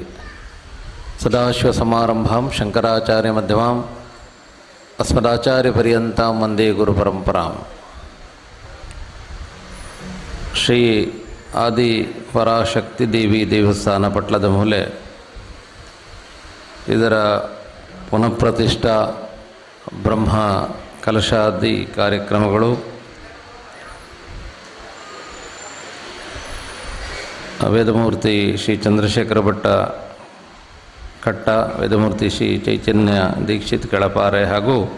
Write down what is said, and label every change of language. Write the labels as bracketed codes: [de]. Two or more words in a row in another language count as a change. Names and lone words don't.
[sa] ಸದಾಶಿವಸಮಾರಂಭಾಂ ಶಂಕರಾಚಾರ್ಯಮಧ್ಯಮಾಂ ಅಸ್ಮದಾಚಾರ್ಯಪರ್ಯಂತಾಂ ವಂದೇ ಗುರುಪರಂಪರಾಂ. [kn] ಶ್ರೀ ಆದಿ ಪರಾಶಕ್ತಿ ದೇವಿ ದೇವಸ್ಥಾನ ಪಟ್ಲದ ಮೂಲೆ ಇದರ ಪುನಃಪ್ರತಿಷ್ಠಾ ಬ್ರಹ್ಮ ಕಲಶಾದಿ ಕಾರ್ಯಕ್ರಮಗಳು ವೇದಮೂರ್ತಿ ಶ್ರೀ ಚಂದ್ರಶೇಖರ ಭಟ್ಟ ಕಟ್ಟ, ವೇದಮೂರ್ತಿ ಶ್ರೀ ಚೈತನ್ಯ ದೀಕ್ಷಿತ್ ಕೆಳಪಾರೆ ಹಾಗೂ